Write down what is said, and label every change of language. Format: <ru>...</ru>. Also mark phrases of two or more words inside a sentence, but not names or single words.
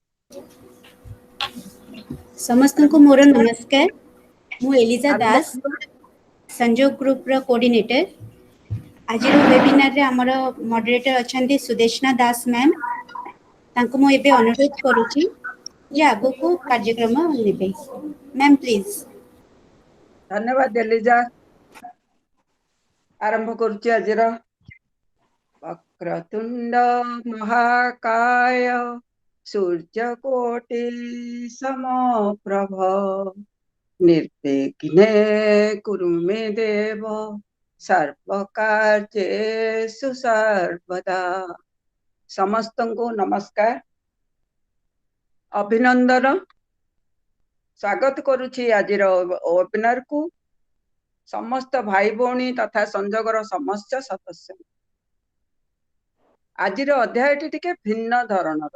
<or>ସମସ୍ତ କୁ ମୋର ନମସ୍କାର। ମୁଁ ଏଲିଜା ଆରମ୍ଭ ଦାସ ସଞ୍ଜୋଗ ଗ୍ରୁପ ର କୋଅର୍ଡିନେଟର। ଆଜି ୱେବିନାର ରେ ଆମର ମଡରେଟର ଅଛନ୍ତି ସୁଦେଷ୍ଣା ଦାସ ମ୍ୟାମ। ତାଙ୍କୁ ମୁଁ ଏବେ ଅନୁରୋଧ କରୁଛି ଯେ ଆଗକୁ କାର୍ଯ୍ୟକ୍ରମ ନେବେ।</or> <en>Ma'am please.</en> <or>ଧନ୍ୟବାଦ ଏଲିଜା। ଆରମ୍ଭ କରୁଛି ଆଜିର</or> <sa>वक्रतुंड महाकाय सूर्यकोटि समप्रभ निर्विघ्ने कुरु मे देव सर्वकार्येषु सर्वदा।</sa> <or>ସମସ୍ତ କୁ ନମସ୍କାର, ଅଭିନନ୍ଦନ। ସ୍ୱାଗତ କରୁଛି ଆଜିର ୱେବିନାର କୁ। ସମସ୍ତ ଭାଇ ଭଉଣୀ ତଥା ସଞ୍ଜୋଗର ସମସ୍ତ ସଦସ୍ୟ। ଆଜିର ଅଧ୍ୟାୟଟି ଟିକେ ଭିନ୍ନ ଧରଣର।</or>